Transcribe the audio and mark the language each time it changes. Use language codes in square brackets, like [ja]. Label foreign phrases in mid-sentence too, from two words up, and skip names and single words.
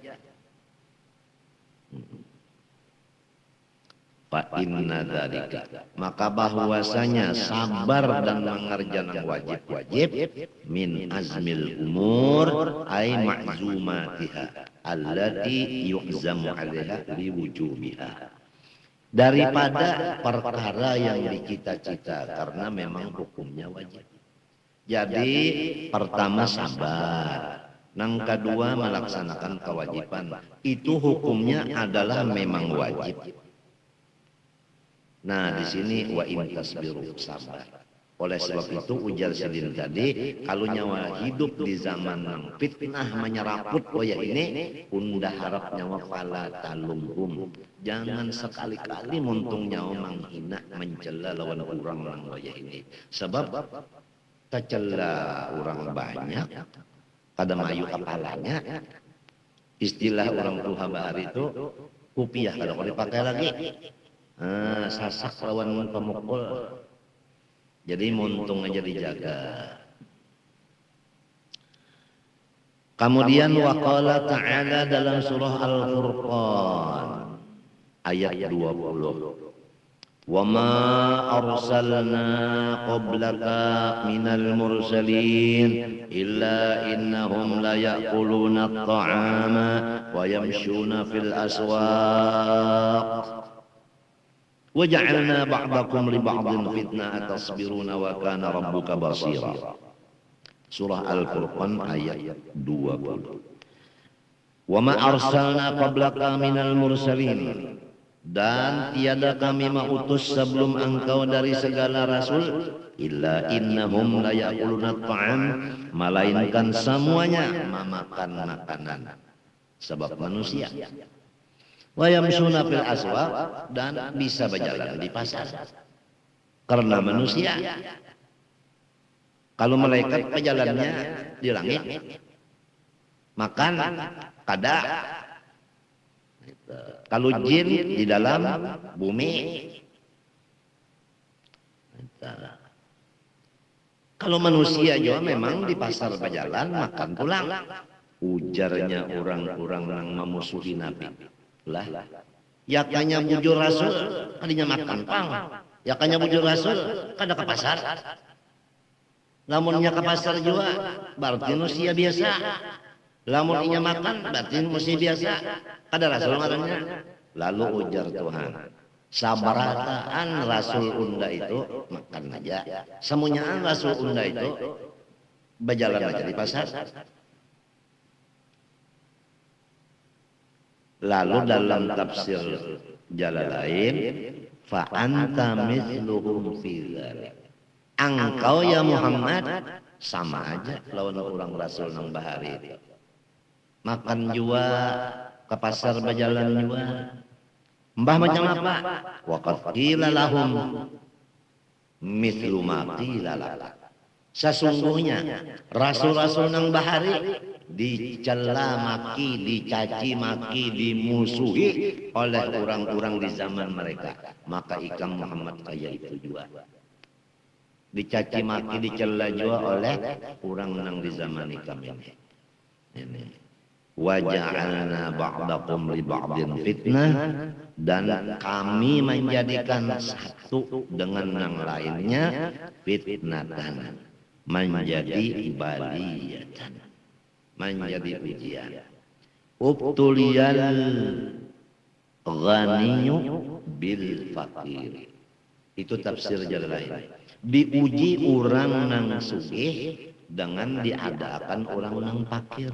[ar] فإن ذلك, [bjn] maka bahwasanya sabar dan mengerjakan wajib-wajib [ar] من عزم الأمور أي معزوماتها التي يعزم عليها لوجوبها, [bjn] daripada perkara yang dicita-cita karena memang hukumnya wajib. Jadi pertama sabar, Nang kedua melaksanakan kewajiban. Itu hukumnya adalah memang wajib. Nah, di sini [ar] وإن تصبروا, [bjn] sabar. Oleh sebab itu ujar Sidin tadi, kalau nyawa hidup di zaman yang fitnah menyeraput koya ini, undah harap nyawa [ar] فلا تلومهم. [bjn] Jangan sekali-kali muntung nyawa menghina mencela lawan orang nang koya ini. Sebab tercela orang banyak, kada mayu kepalanya. Istilah orang tua bahar itu kupiah kada boleh dipakai lagi. Sasak lawan pemukul. Jadi muntung aja dijaga. Kemudian [ar] وقال تعالى [bjn] dalam surah Al-Furqan ayat 20. [ar] وما أرسلنا قبلك من المرسلين إلا إنهم ليأكلون الطعام ويمشون في الأسواق. وَجَعَلْنَا بَعْضَكُمْ لِبَعْضٍ فِتْنَةً أَتَصْبِرُونَ وَكَانَ رَبُّكَ بَصِيرًا. [bjn] Surah Al-Furqan ayat 20. [ar] وَمَا أَرْسَلْنَا قَبْلَكَ مِنَ الْمُرْسَلِينَ. [bjn] Dan tiada kami mengutus sebelum engkau dari segala rasul [ar] إلا إنهم ليأكلون الطعام, [bjn] melainkan semuanya memakan makanan sebab manusia. [ar] ويمشون في الأسواق, [bjn] dan bisa berjalan di pasar karena manusia. Kalau malaikat berjalannya di langit, makan kada. Kalau jin di dalam bumi. Kalau manusia juga memang di pasar berjalan makan pulang. Ujarnya orang-orang yang memusuhi Nabi. Lah, yakanya bujur rasul kadinya makan pang, yakanya bujur rasul kada ke pasar. Lamunnya ke pasar juga berarti manusia biasa. Lamun inya makan berarti manusia biasa. Kada rasul ngarannya. Lalu ujar Tuhan, sabarataan rasul unda itu makan aja, semuanya rasul unda itu berjalan aja di pasar. Lalu dalam tafsir Jalalain, [ar] فأنت مثلهم في ذلك. [bjn] Engkau ya Muhammad sama aja lawan orang rasul nang bahari itu. Makan jua, ke pasar berjalan jua. Mbah macam apa? [ar] وقد قيل لهم مثل ما قيل لك. [bjn] Sesungguhnya rasul-rasul nang bahari dicela maki, dicaci maki, dimusuhi oleh orang-orang di zaman mereka. Maka ikam Muhammad kayak itu juga. Dicaci maki, dicela juga oleh orang nang di zaman ikam ini. Ini. [ar] وجعلنا بعضكم لبعض فتنة, [bjn] dan kami menjadikan satu dengan yang lainnya fitnatan, menjadi baliyatan, menjadi ujian. [ar] ابتلي الغني بالفقير. [bjn] Itu tafsir Jalalain. Diuji orang nang sugih dengan diadakan orang nang fakir.